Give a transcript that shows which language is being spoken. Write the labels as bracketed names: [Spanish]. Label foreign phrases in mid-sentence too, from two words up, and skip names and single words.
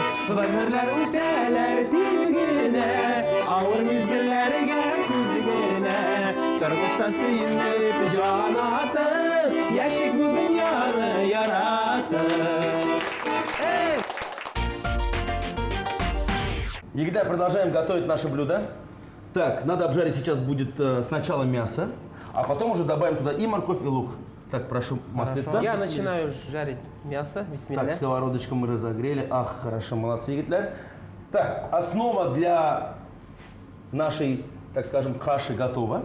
[Tatar] Гомерлер үтәләр тизгене, Авыр мизгелләргә түзгене, Тормышта сөенеп җан атып, Яшик бу дөньяны яратып. [Russian] Егида, продолжаем готовить наше блюдо. Так, надо обжарить сейчас будет сначала мясо, а потом уже добавим туда и морковь, и лук. Так, прошу, маслица. Я начинаю жарить мясо. Бисмилля. Так, сковородочку мы разогрели. Ах, хорошо, молодцы, Егитлер. Так, основа для нашей, так скажем, каши готова.